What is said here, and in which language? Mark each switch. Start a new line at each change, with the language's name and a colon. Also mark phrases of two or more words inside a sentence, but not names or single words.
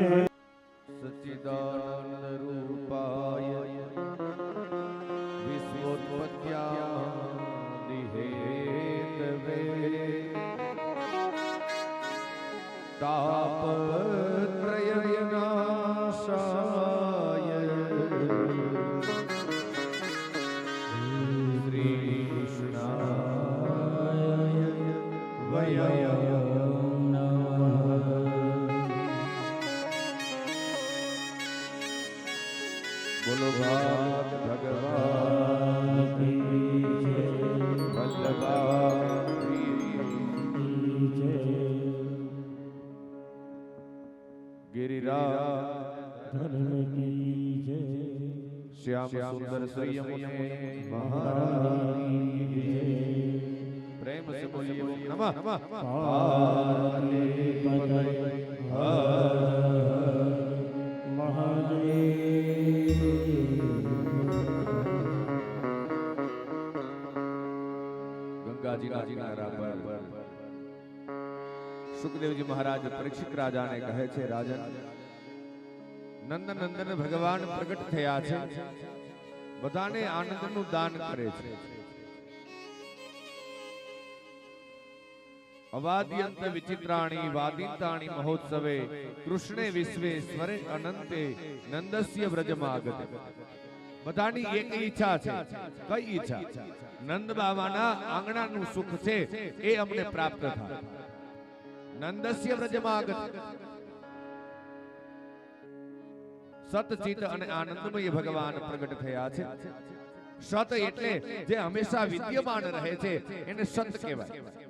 Sanskrit: સચ્ચિદાનંદ રૂપાય વિશ્વોત્પત્યાદિ હેતવે તાપત્રય વિનાશાય શ્રી કૃષ્ણાય વયમ નમઃ.
Hindi: बोलो भाग भगवान की जय. વલ્લભા गिरिराज धर्म की जय. श्याम सुंदर संयमुने महारानी की जय. प्रेम से बोलिए ओम नमः पार्वती पतये महादेव.
Gujarati: ગંગા જી કા કિનારા પર સુખદેવ જી મહારાજ પરીક્ષિત રાજા ને કહે છે, રાજન નંદન નંદન ભગવાન પ્રગટ થયા છે, બધાને આનંદનું દાન કરે છે.
Sanskrit: अवाद्यंत विचित्राणि वादिताणि महोत्सवे कृष्णे विश्वे स्वरे अनंते नंदस्य व्रजमागत.
Gujarati: બધાની એક ઈચ્છા છે. કઈ ઈચ્છા? નંદ બાવાના આંગણાનું સુખ છે એ અમને પ્રાપ્ત થાય.
Sanskrit: નંદસ્ય વ્રજમાગત.
Gujarati: સતચિત અને આનંદમય ભગવાન પ્રગટ થયા છે. સત એટલે જે હંમેશા વિદ્યમાન રહે છે એને સત કહેવાય.